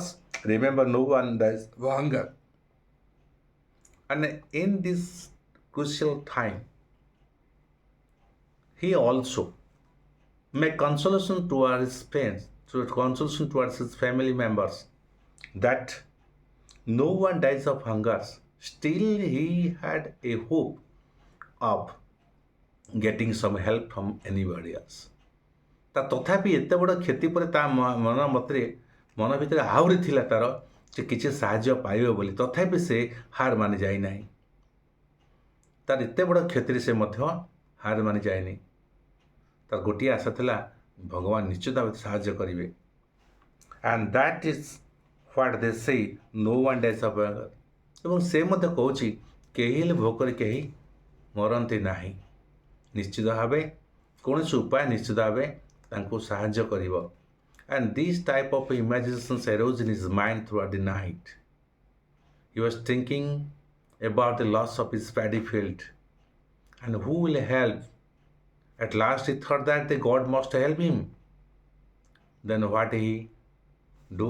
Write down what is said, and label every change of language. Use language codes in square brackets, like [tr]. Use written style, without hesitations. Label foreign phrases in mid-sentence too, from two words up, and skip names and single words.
[en] Remember, no one dies of hunger. And in this crucial time, he also make consolation towards his friends, consolation towards his family members, that no one dies of hunger. Still he had a hope of getting some help from anybody else. [or] ତା ତଥାପି ଏତେ ବଡ଼ କ୍ଷତି ପରେ ତା ମନ ଭିତରେ ଆହୁରି ଥିଲା ତାର ଯେ କିଛି ସାହାଯ୍ୟ ପାଇବ ବୋଲି, ତଥାପି ସେ ହାର ମାନି ଯାଇନାହିଁ। ତାର ଏତେ ବଡ଼ କ୍ଷତିରେ ସେ ମଧ୍ୟ ହାର ମାନି ଯାଇନି। ତାର ଗୋଟିଏ ଆଶା ଥିଲା ଭଗବାନ ନିଶ୍ଚିତ ଭାବେ ସାହାଯ୍ୟ କରିବେ। [en] and that is what they say no one dies of hunger. [or] ଏବଂ ସେ ମଧ୍ୟ କହୁଛି କେହି ହେଲେ ଭୋକରେ କେହି ମରନ୍ତି ନାହିଁ। ନିଶ୍ଚିତ ଭାବେ କୌଣସି ଉପାୟ ନିଶ୍ଚିତ ଭାବେ ତାଙ୍କୁ ସାହାଯ୍ୟ କରିବ। [en] And these type of imaginations arose in his mind throughout the night. He was thinking about the loss of his paddy field and who will help. At last he thought that the God must help him. Then what he do?